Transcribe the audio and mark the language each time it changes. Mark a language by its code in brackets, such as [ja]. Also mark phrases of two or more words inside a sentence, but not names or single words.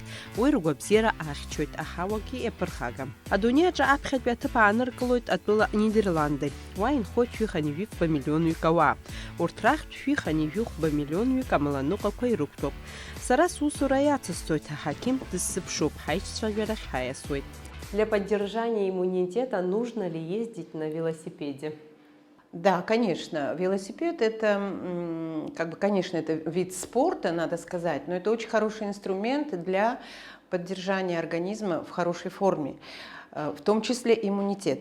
[ab] Уи ргәабзиара ахьчоит, аҳауагьы иаԥырхагам. Адунеи аҿы аԥхьатәи аҭыԥ ааныркылоит атәыла Нидерланд. Уа инхоит шәиханижәихәба миллионҩык ауаа. Урҭ рахьтә шәиханижәихәба миллионҩык амаланыҟәақәа ирықәтәоуп. Сара сусура иацысҵоит, аҳақьым дысзыԥшуп, ҳаишьцәажәарахь ҳаиасуеит. [ru] Для поддержания иммунитета нужно ли ездить на велосипеде? Да, конечно. Велосипед это, конечно, это вид спорта, надо сказать, но это очень хороший инструмент для поддержания организма в хорошей форме, в том числе иммунитета.